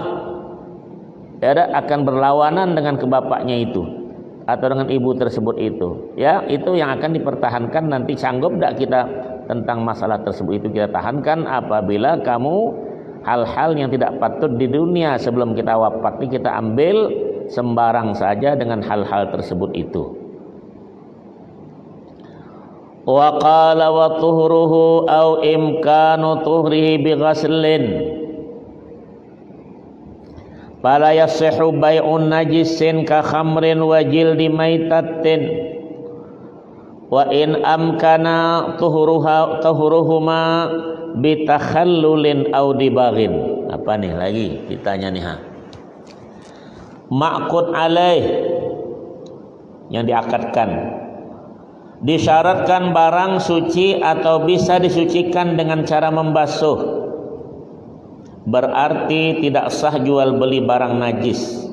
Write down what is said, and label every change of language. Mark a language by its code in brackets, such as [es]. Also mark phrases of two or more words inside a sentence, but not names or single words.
[id] Ya, akan berlawanan dengan kebapaknya itu atau dengan ibu tersebut itu. Ya, itu yang akan dipertahankan nanti. Sanggup tidak kita tentang masalah tersebut itu kita tahankan apabila kamu hal-hal yang tidak patut di dunia sebelum kita wafat ini kita ambil sembarang saja dengan hal-hal tersebut itu. [ar] وقال وطهره أو إمكان طهره بغسل فلا يصح بيع نجس كخمر وجلد ميتة وإن أمكن طهرهما بتخلل أو دباغ. [id] Apa nih lagi ditanya nih, [ar] معقود عليه, [id] yang diakadkan, disyaratkan barang suci atau bisa disucikan dengan cara membasuh, berarti tidak sah jual beli barang najis.